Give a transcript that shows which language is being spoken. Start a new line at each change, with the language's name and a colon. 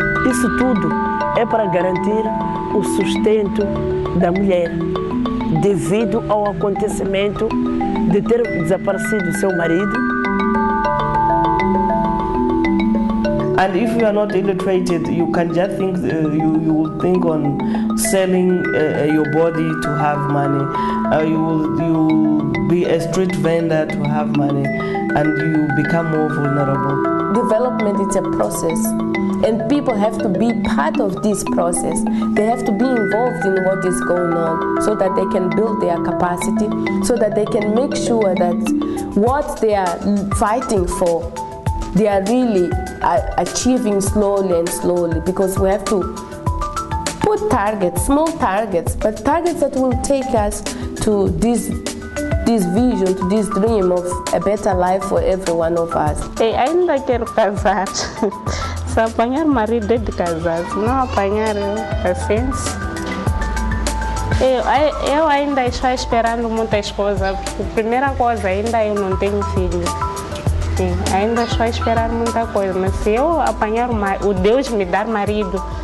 Portuguese: Isso tudo é para garantir o sustento da mulher, devido ao acontecimento de ter desaparecido seu marido.
English: And if you are not illiterated, you can just think, you will think on selling your body to have money. You will be a street vendor to have money, and you become more vulnerable. Development is a process, and people have to be part of this process. They have to be involved in what is going on so that they can build their capacity, so that they can make sure that what they are fighting for, they are really achieving slowly and slowly, because we have to put targets, small targets, but targets that will take us to this vision, to this dream of a better life for every one of us.
Portuguese: Ainda quero casar. Se apanhar marido é de casar, se não apanhar paciência. Eu ainda estou esperando muitas coisas. A primeira coisa, ainda eu não tenho filho. Sim, ainda estou a esperar muita coisa, mas se eu apanhar o Deus me dar marido,